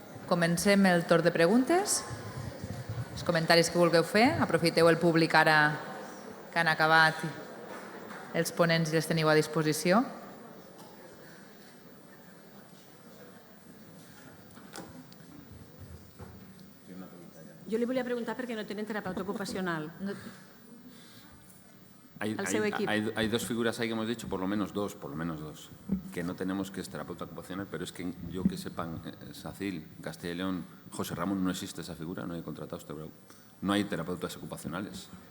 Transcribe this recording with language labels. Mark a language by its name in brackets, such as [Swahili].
[Catalan] comencem el torn de preguntes. Els comentaris que vulgueu fer. Aprofiteu el públic ara que han acabat els ponents i els teniu a disposició. Jo li volia preguntar per què no tenen terapeuta ocupacional. [Spanish] Hay dos figuras ahí que hemos dicho, por lo menos dos, que no tenemos, que es terapeuta ocupacional, pero es que yo que sepan, SACIL, Castilla y León, José Ramón, no existe esa figura, no hay contratados, no hay terapeutas ocupacionales.